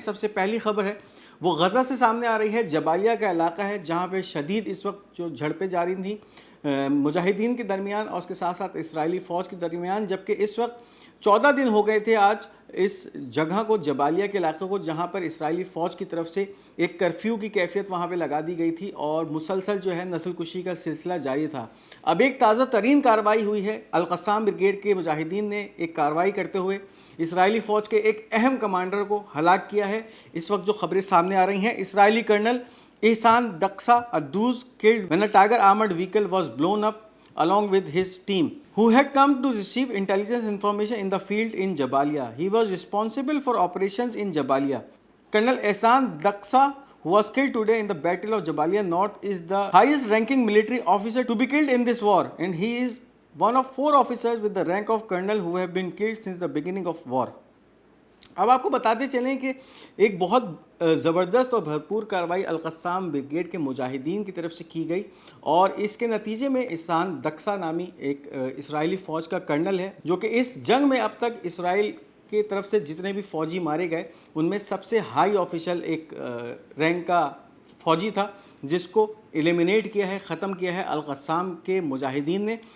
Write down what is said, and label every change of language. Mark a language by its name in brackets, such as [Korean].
[Hindi] सबसे पहली खबर है वो गज़ा से सामने आ रही है। जबालिया का इलाका है जहाँ पे शदीद इस वक्त जो झड़पें जारी थी मुजाहिदीन के दरमियान और उसके साथ साथ इसराइली फ़ौज के दरमियान, जबकि इस वक्त 14 दिन हो गए थे आज इस जगह को, जबालिया के इलाके को, जहाँ पर इसराइली फ़ौज की तरफ से एक कर्फ्यू की कैफियत वहाँ पे लगा दी गई थी और मुसलसल जो है नस्ल कुशी का सिलसिला जारी था। अब एक ताज़ा तरीन कार्रवाई हुई है। अल-क़स्साम ब्रिगेड के मुजाहिदीन ने एक कार्रवाई करते हुए इसराइली फ़ौज के एक अहम कमांडर को हलाक किया है। इस वक्त जो खबरें सामने आ रही हैं, इसराइली कर्नल एहसान Daksha अद्दूज [English] killed when a Tiger armored vehicle was blown up along with his team, who had come to receive intelligence information in the field in Jabalia. He was responsible for operations in Jabalia. Colonel Ehsan Daksa, who was killed today in the Battle of Jabalia North, is the highest ranking military officer to be killed in this war, and he is one of 4 officers with the rank of colonel who have been killed since the beginning of war. [Hindi] अब आपको बताते चलें कि एक बहुत ज़बरदस्त और भरपूर कार्रवाई अल-क़स्साम ब्रिगेड के मुजाहिदीन की तरफ से की गई और इसके नतीजे में एहसान दक्सा नामी एक इसराइली फ़ौज का कर्नल है, जो कि इस जंग में अब तक इसराइल की तरफ से जितने भी फ़ौजी मारे गए उनमें सबसे हाई ऑफिशियल एक रैंक का फ़ौजी था, जिसको एलिमिनेट किया है, ख़त्म किया है अल-क़स्साम के मुजाहिदीन ने।